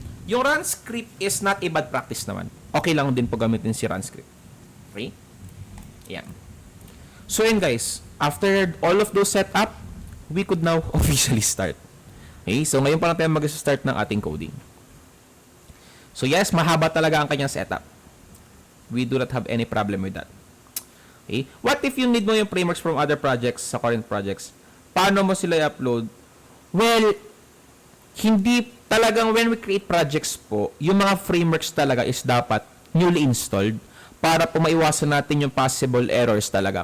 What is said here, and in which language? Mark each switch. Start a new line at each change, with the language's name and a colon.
English: Yung run script is not a bad practice naman.
Filipino: Okay lang din po gamitin si run script. Okay? Yan. So, yun guys.
English: After all of those setup, we could now officially start. Okay?
Filipino: So, ngayon pa lang tayo mag-start ng ating coding. So, yes, mahaba talaga ang kanyang setup.
English: We do not have any problem with that. Okay? What if you need mo yung frameworks from other projects sa current projects?
Filipino: Paano mo sila i-upload? Well, hindi talagang
English: when we create projects
Filipino: po, yung mga frameworks talaga is dapat newly installed para po maiwasan natin yung possible errors talaga.